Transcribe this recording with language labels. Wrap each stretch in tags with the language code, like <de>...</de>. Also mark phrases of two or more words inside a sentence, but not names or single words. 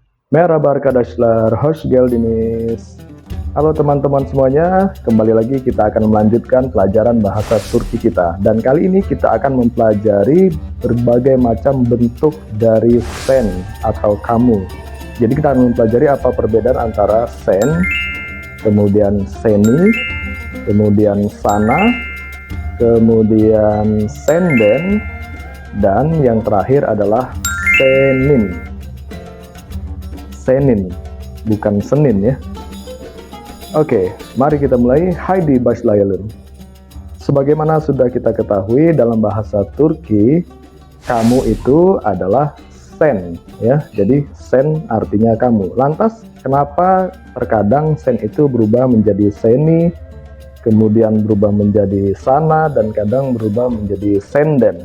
<tr>Merhaba arkadaşlar, hoş geldiniz.</tr> <id>Halo teman-teman semuanya, kembali lagi kita akan melanjutkan pelajaran bahasa Turki kita. Dan kali ini kita akan mempelajari berbagai macam bentuk dari sen atau kamu. Jadi kita akan mempelajari apa perbedaan antara sen, kemudian seni, kemudian sana, kemudian senden, dan yang terakhir adalah senin. Senin, bukan Senin ya. Oke, mari kita mulai.</id> <tr>Haydi başlayalım.</tr> <id>Sebagaimana sudah kita ketahui dalam bahasa Turki, kamu itu adalah sen ya. Jadi sen artinya kamu. Lantas kenapa terkadang sen itu berubah menjadi seni, kemudian berubah menjadi sana, dan kadang berubah menjadi senden?</id>